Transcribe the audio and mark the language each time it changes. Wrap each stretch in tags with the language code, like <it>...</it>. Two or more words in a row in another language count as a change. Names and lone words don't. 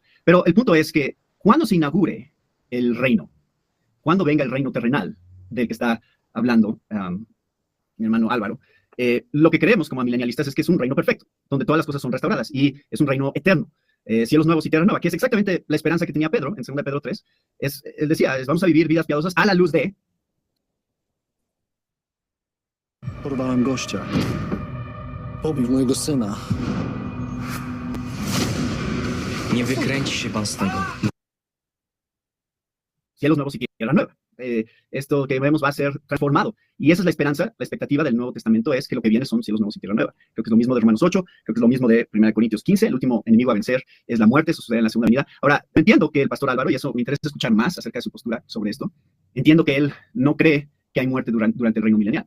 <es>Pero el punto es que cuando se inaugure el reino, cuando venga el reino terrenal del que está hablando mi hermano Álvaro, lo que creemos como milenialistas es que es un reino perfecto, donde todas las cosas son restauradas y es un reino eterno. Cielos nuevos y tierra nueva, que es exactamente la esperanza que tenía Pedro en 2 Pedro 3. Él decía, vamos a vivir vidas piadosas a la luz de...</es> <pl>Porwałem gościa. Pobił mojego syna. Nie wykręci się pan z tego.</pl> <es>Cielos nuevos y tierra nueva. Esto que vemos va a ser transformado. Y esa es la esperanza, la expectativa del Nuevo Testamento es que lo que viene son cielos nuevos y tierra nueva. Creo que es lo mismo de Romanos 8, creo que es lo mismo de 1 Corintios 15, el último enemigo a vencer es la muerte, eso sucede en la segunda venida. Ahora, entiendo que el pastor Álvaro, y eso me interesa escuchar más acerca de su postura sobre esto, entiendo que él no cree que hay muerte durante el reino milenial.</es>